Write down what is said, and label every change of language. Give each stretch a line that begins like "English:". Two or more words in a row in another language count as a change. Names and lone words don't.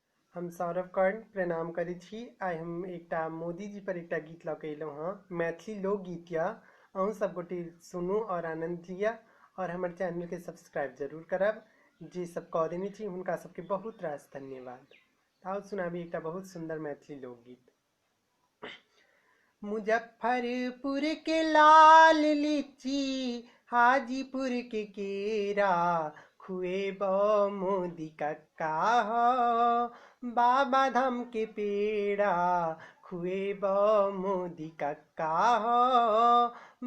Maithili: हम सौरभ कर्ण प्रणाम करै छी। आइ हम एकटा मोदी जी पर एकटा गीत लऽ कऽ अयलहुँ हँ। मैथिली लोकगीत यऽ। अहूँ सब गोटे सुनू और आनंद लिअ और हमर चैनल के सब्सक्राइब जरूर करब। जे सब कऽ देने छी हुनका सबके बहुत रास धन्यवाद। आओ सुनाबी एकटा बहुत सुंदर मैथिली लोकगीत। मुजफ्फरपुर के लाल लीची, हाजीपुर के केरा, खुएब मोदी कक्का हो। बाबा धाम के पेड़ा, खुएब मोदी कक्का हो।